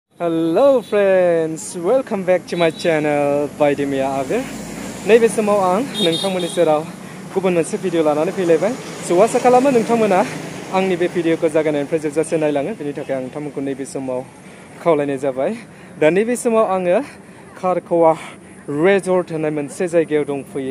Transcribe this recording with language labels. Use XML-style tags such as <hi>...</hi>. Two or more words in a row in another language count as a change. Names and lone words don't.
<en>Hello friends, welcome back to my channel badailainai.</en> <brx>नैबे समाव आं नोंथांमोननि सेराव गुबुन मोनसे भिडिअ लानानै फैलायबाय। सो आसा खालामो नोंथांमोना आंनि बे भिडिअखौ जागायनायनिफ्राय जोबजासे नायलाङो। बेनि थाखाय आं नोंथांमोनखौ नैबे समाव खावलायनाय जाबाय। दा नैबे समाव आङो खार खवा रिजर्ट होननाय मोनसे जायगायाव दंफैयो।</brx>